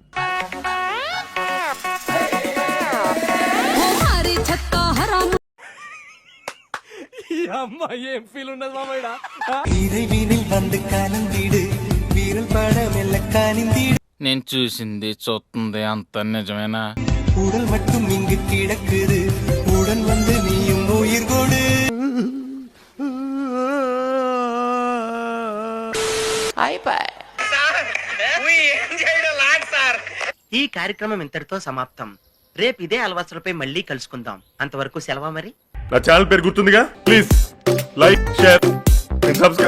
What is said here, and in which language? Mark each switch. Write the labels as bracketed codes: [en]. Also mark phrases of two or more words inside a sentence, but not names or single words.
[te] అమ్మ ఏం ఫీల్ ఉన్నది మామయ్య. నేను చూసింది చూస్తుంది అంత నిజమేనా? [ta] உடல் மட்டும் இங்கு கிடக்குது, உடன் வந்து நீயும் உயிர் கொடு. [te] ఈ కార్యక్రమం ఇంతటితో సమాప్తం. రేపు ఇదే అలవాసులపై మళ్ళీ కలుసుకుందాం. అంతవరకు సెలవా మరి. నా ఛానల్ పేరు గుర్తుందిగా? [en] Please like, share, subscribe.